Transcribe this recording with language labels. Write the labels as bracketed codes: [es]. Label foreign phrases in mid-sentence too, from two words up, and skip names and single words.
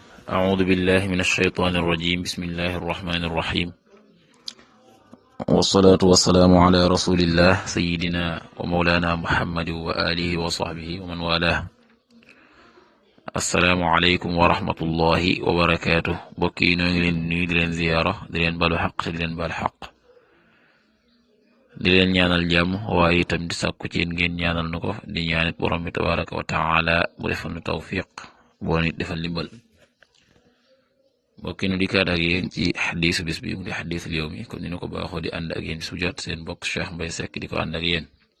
[ar] أعوذ بالله من الشيطان الرجيم بسم الله الرحمن الرحيم والصلاة والسلام على رسول الله سيدنا ومولانا محمد وآله وصحبه ومن والاه السلام عليكم ورحمة الله وبركاته [wo] bokki noo ngi leen nuyu di leen ziyaara di leen balu xaq te di leen bal xaq di leen ñaanal jàmm waaye itam di sàkku ci yéen ngeen ñaanal na ko di ñaanit borom bi [ar] تبارك وتعالى [wo] bu defal nu tawfiq boo nit defal ndimbal bokki nu dikkaat ak yéen ci xadiisu bis bi mu di [ar] حديث اليوم [wo] comme ni nu ko baaxoo di ànd ak yéen su jot seen bokk Cheikh Mbaye Seck di ko ànd ak yéen